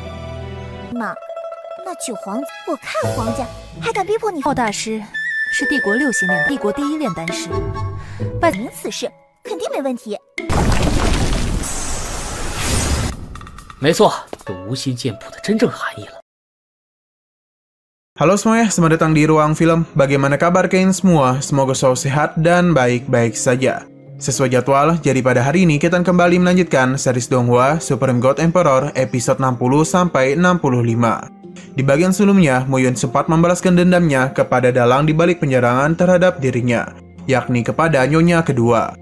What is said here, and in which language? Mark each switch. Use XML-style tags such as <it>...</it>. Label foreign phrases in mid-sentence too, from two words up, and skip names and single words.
<zh>妈，那九皇子，我看皇家还敢逼迫你。傲大师是帝国6星炼，帝国第1炼丹师，拜您此事肯定没问题。没错，这无心剑谱的真正含义了。</zh> <id>Halo semuanya, selamat datang di Ruang Film. Bagaimana kabar kalian semua? Semoga selalu sehat dan baik-baik saja. Sesuai jadwal, jadi pada hari ini kita kembali melanjutkan series Donghua Supreme God Emperor episode 60-65. Di bagian sebelumnya, Muyun sempat membalaskan dendamnya kepada dalang di balik penyerangan terhadap dirinya, yakni kepada nyonya kedua.</id>